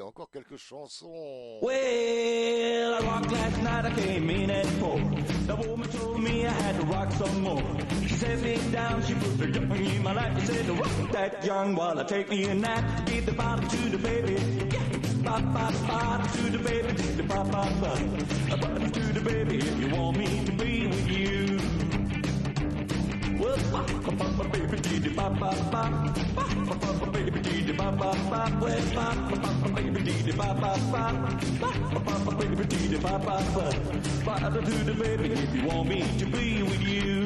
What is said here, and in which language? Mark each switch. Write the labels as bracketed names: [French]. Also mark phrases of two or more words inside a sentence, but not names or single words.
[French] Encore quelques chansons. [English] Well, I rocked last night, I came in at 4. The woman told me I had to rock some more. She set me down, she put her tongue in my lap. She said, rock that young while I take me a nap. Give the bottle to the baby. Yeah. Bop, bop, bop to the baby. Give the bop, bop, bop. A bottle to the baby if you want me to be with you. Well, bop, bop, bop, baby, dee dee bop, bop, bop. Bop, bop, bop, baby, dee dee bop, bop, bop. Well, bop, bop, bop, baby, dee dee bop, bop, bop. Bop, bop, bop, baby, dee dee bop, bop, bop. Bottle to the baby if you want me to be with you.